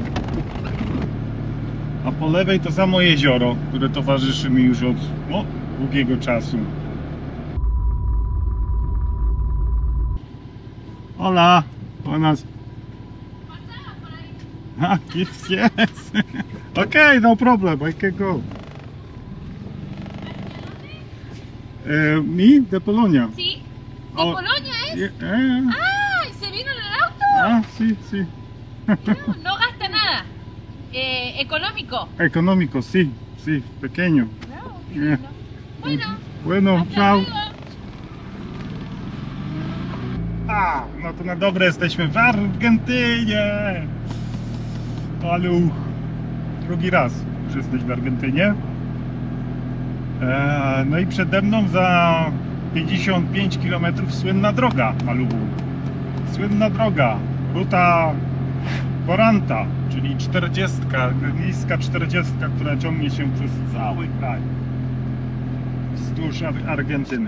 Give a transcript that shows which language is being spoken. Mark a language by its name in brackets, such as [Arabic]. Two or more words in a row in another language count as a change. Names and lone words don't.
[Polish] A po lewej to samo jezioro, które towarzyszy mi już od długiego czasu. [Spanish] Hola, buenas. [English] Ah, yes, yes. Okay, no problem, I can go. [Spanish] Me, de Polonia. Sí, de Oh, Polonia es. Yeah, ¡Ah! ¿Y se vino en el auto? Ah, sí, sí. No gasta nada. Económico. Económico, sí, sí, pequeño. No, qué Yeah. lindo. Bueno, Bueno, hasta chao. luego. [Polish] A, no to na dobre jesteśmy w Argentynie. Ale drugi raz już jesteś w Argentynie. No i przede mną za 55 km słynna droga Malubu. Słynna droga, Ruta 40, czyli 40, miejska 40, która ciągnie się przez cały kraj wzdłuż Argentyny.